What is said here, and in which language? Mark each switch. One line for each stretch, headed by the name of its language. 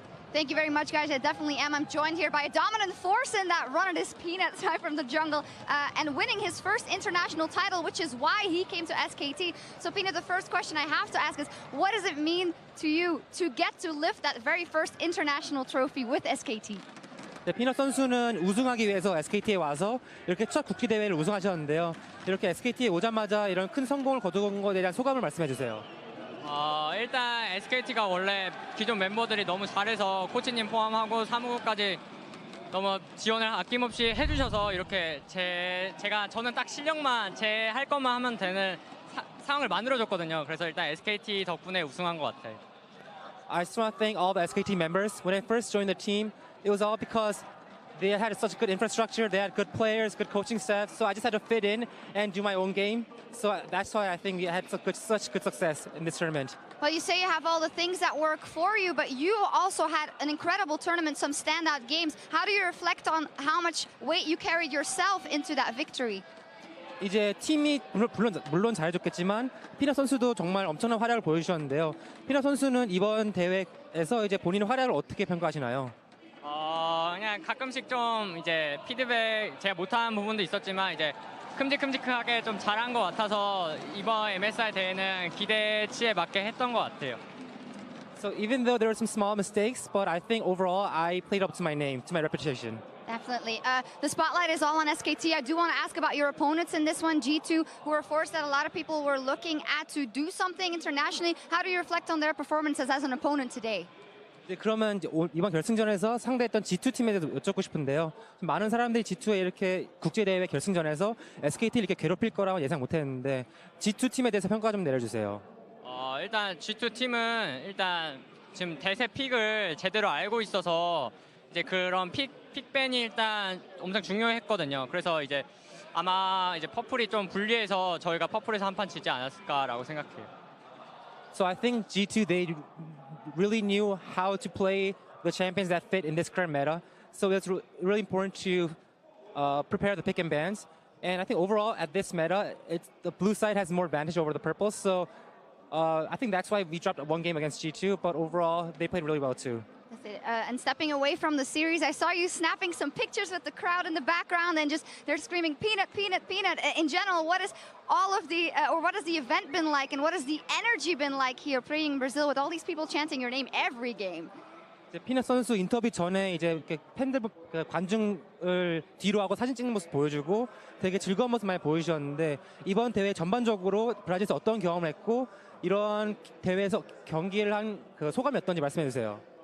English: Thank you very much, guys. I definitely am. I'm joined here by a dominant force in that run. It is Peanut side from the jungle and winning his first international title, which is why he came to SKT. So, Peanut, the first question I have to ask is, what does it mean to you to get to lift that very first international trophy with SKT?
Korean: 네, 피넛 선수는 우승하기 위해서 SKT에 와서 이렇게 첫 국제 대회를 우승하셨는데요. 이렇게 SKT에 오자마자 이런 큰 성공을 거둔 것에 대한 소감을 말씀해 주세요. 일단 SKT가 원래 기존 멤버들이 너무 잘해서 코치님 포함하고 사무국까지 너무 지원을 아낌없이 해주셔서 이렇게 저는 딱 실력만 제 할 것만 하면 되는 상황을 만들어줬거든요. 그래서 일단 SKT 덕분에 우승한 것 같아요.
English: I just want to thank all the SKT members. When I first joined the team, it was all because they had such good infrastructure, they had good players, good coaching staff, so I just had to fit in and do my own game. So that's why I think we had such good success in this tournament. Well, you say you have all the things that work for you, but you also had an incredible tournament, some standout games. How do you reflect on how much weight you carried yourself into that victory?
Korean: 이제 팀이 물론 잘해줬겠지만 피넛 선수도 정말 엄청난 활약을 보여주셨는데요. 피넛 선수는 이번 대회에서 이제 본인의 활약을 어떻게 평가하시나요? 그냥 가끔씩 좀 이제 피드백 제가 못하는 부분도 있었지만 이제 큼직큼직하게 좀 잘한 것 같아서 이번 MSI 대회는 기대치에 맞게 했던 것 같아요.
English: So even though there were some small mistakes, but I think overall I played up to my name, to my reputation. Definitely. The spotlight is all on SKT. I do want to ask about your opponents in this one, G2, who are a force that a lot of people were looking at to do something internationally. How do you reflect on their performances as an opponent today?
Korean: 네, 그러면 이제 이번 결승전에서 상대했던 G2 팀에 대해서 여쭙고 싶은데요. 많은 사람들이 G2에 이렇게 국제대회 결승전에서 SKT를 이렇게 괴롭힐 거라고 예상 못했는데 G2 팀에 대해서 평가 좀 내려주세요. 일단 G2 팀은 일단 지금 대세 픽을 제대로 알고 있어서 이제 그런 픽밴이 일단 엄청 중요했거든요. 그래서 이제 아마 이제 퍼플이 좀 불리해서 저희가 퍼플에서 한 판 지지 않았을까라고 생각해요.
English: So I think G2 they really knew how to play the champions that fit in this current meta. So it's really important to prepare the pick and bans. And I think overall at this meta, the blue side has more advantage over the purple. So I think that's why we dropped one game against G2. But overall, they played really well too. And stepping away from the series, I saw you snapping some pictures with the crowd in the background and they're screaming peanut, peanut, peanut. In general, what is all of the, or what has the event been like and what has the energy been like here playing in Brazil with all these people chanting your name every game?
Korean: 피넛 선수 인터뷰 전에 이제 이렇게 팬들 관중을 뒤로 하고 사진 찍는 모습 보여주고 되게 즐거운 모습 많이 보여주셨는데 이번 대회 전반적으로 브라질에서 어떤 경험을 했고 이런 대회에서 경기를 한 그 소감이 어떤지 말씀해 주세요.